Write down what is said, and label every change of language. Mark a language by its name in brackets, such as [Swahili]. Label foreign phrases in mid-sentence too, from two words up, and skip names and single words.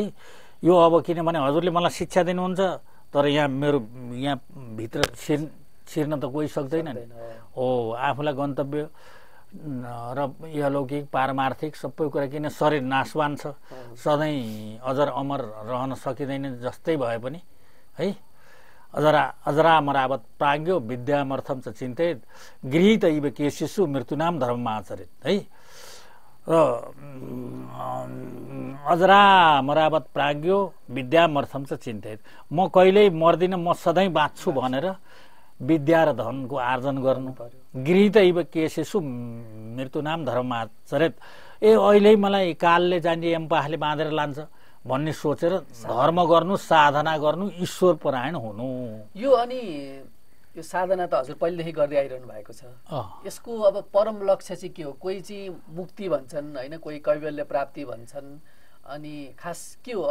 [Nepali] यो अब किनभने हजुरले मलाई शिक्षा दिनुहुन्छ तर मेरो यहाँ भित्र छिर्न त कोही सक्दैन नि। हो आफूलाई गन्तव्य र इहलौकिक पारमार्थिक सबै कुरा किन शरीर नाशवान छ सधैँ अजर अमर रहन सकिँदैन जस्तै भए पनि है। [Sanskrit] अजरामरावत प्राज्ञो विद्यामर्थम च चिन्तयेत् गृहीत इव केशिषु मृत्युनाम धर्ममाचरेत् है। [Nepali] र [Sanskrit] अजरामरावत प्राज्ञो विद्यामर्थम च चिन्तयेत् [Nepali] म कहिल्यै मर्दिनँ म सधैँ बाँच्छु भनेर विद्या र धनको आर्जन गर्नु। [Sanskrit] गृहीत इव केशिषु मृत्युनाम धर्ममाचरेत् [Nepali] अहिले मलाई कालले जाने एम्पाले बाँधेर लान्छ भन्ने सोचेर धर्म गर्नु साधना गर्नु ईश्वर परायण हुनु। यो अनि यो साधना त हजुर पहिलेदेखि गर्दै आइरहनु भएको छ। यसको अब परम लक्ष्य चाहिँ के हो? कोही चाहिँ मुक्ति भन्छन् होइन, कोही कैवल्य प्राप्ति भन्छन्, अनि खास के हो?